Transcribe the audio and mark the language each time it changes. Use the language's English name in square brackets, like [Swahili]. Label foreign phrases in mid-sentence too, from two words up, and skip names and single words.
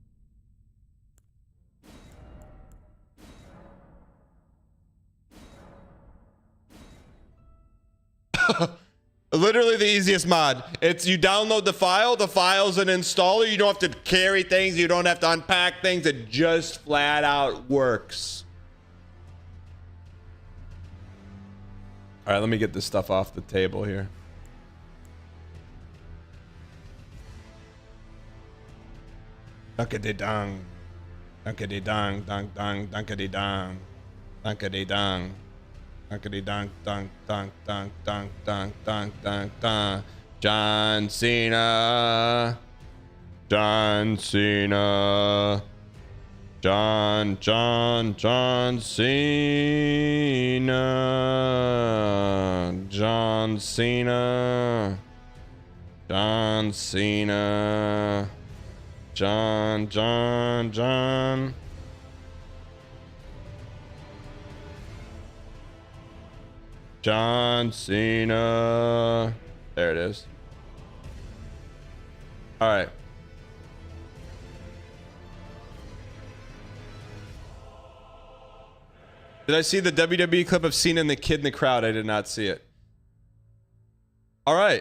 [English] Literally the easiest mod. It's you download the file's an installer. You don't have to carry things, you don't have to unpack things. It just flat out works. All right, let me get this stuff off the table here. Dunkity-dong. Dunkity-dong, dunk, dunk, dunkity-dong. Dunkity-dong. Dunkity-dong, dunk, dunk, dunk, dunk, dunk, dunk, dunk, dunk. John Cena. John Cena. John Cena. John Cena. John Cena. John. John Cena. There it is. All right. Did I see the WWE clip of Cena and the kid in the crowd? I did not see it. All right.